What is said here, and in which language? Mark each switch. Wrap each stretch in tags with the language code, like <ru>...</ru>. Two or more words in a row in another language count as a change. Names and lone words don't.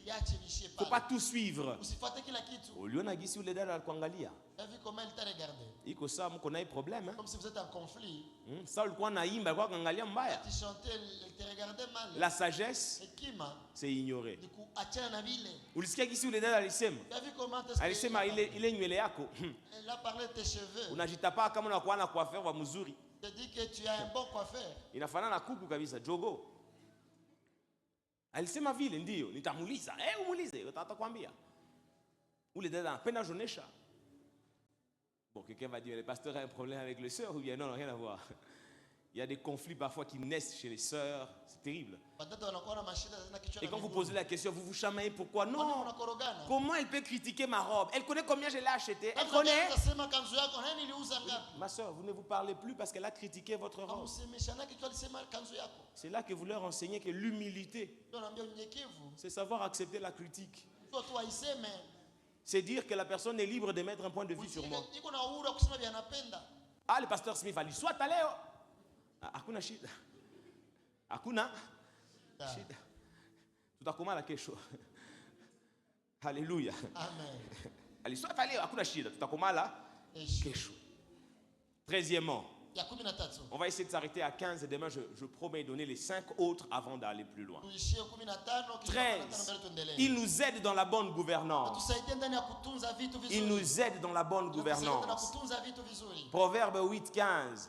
<sw>iache lishie</sw> <fr>Il ne faut pas</fr> <sw>pale.</sw> <fr>tout suivre.</fr> <sw>Usifuate kila kitu. Uliona gisi ule dada alikuangalia.</sw> <fr>T'as vu comment il t'a regardé?</fr> <sw>Iko saa mko na hii problème.</sw> <fr>Comme si vous êtes en conflit.</fr> <sw>Sasa ulikuwa naimba, alikuwa kaangalia mbaya.</sw> <fr>Tu chantais, il te regardait mal. La sagesse,</fr> <sw>Hekima</sw> <fr>c'est ignorer.</fr> <sw>ni kuachana na vile. Ulisikia gisi ule dada alisema?</sw> <fr>T'as vu comment est-ce</fr> <sw>Alisema ile nywele yako.</sw> <fr>Elle a parlé de tes cheveux.</fr> <sw>Unajitapa kama unakuwa na coiffeur wa mzuri.</sw> <fr>Je dis que tu as un bon coiffeur.</fr> <sw>Inafanana na kuku kabisa, jogo. Alisema vile ndio, nitamuuliza. Umuulize, atakwambia. Ule dada anapenda jonesha.</sw> <fr>Bon, quelqu'un va dire, le pasteur a un problème avec les sœurs ou bien non, rien à voir. Il y a des conflits parfois qui naissent chez les sœurs, c'est terrible. Et quand vous posez la question, vous vous chamaillez pourquoi? Non. Comment elle peut critiquer ma robe? Elle connaît combien je l'ai achetée. Elle connaît. Ma soeur, vous ne vous parlez plus parce qu'elle a critiqué votre robe. C'est là que vous leur enseignez que l'humilité, c'est savoir accepter la critique. C'est dire que la personne est libre de mettre un point de vue sur moi. Ah, le pasteur Smith a dit, soit allé.</fr> <sw>Hakuna shida. Hakuna shida. Tutakomala kesho.</sw> <fr>Alléluia. Amen. Allez, soit allé,</fr> <sw>hakuna shida. Tutakomala kesho.</sw> <fr>13e. On va essayer de s'arrêter à 15 et demain je promets de donner les 5 autres avant d'aller plus loin. 13. Il nous aide dans la bonne gouvernance. Il nous aide dans la bonne gouvernance. Proverbe 8, 15.</fr>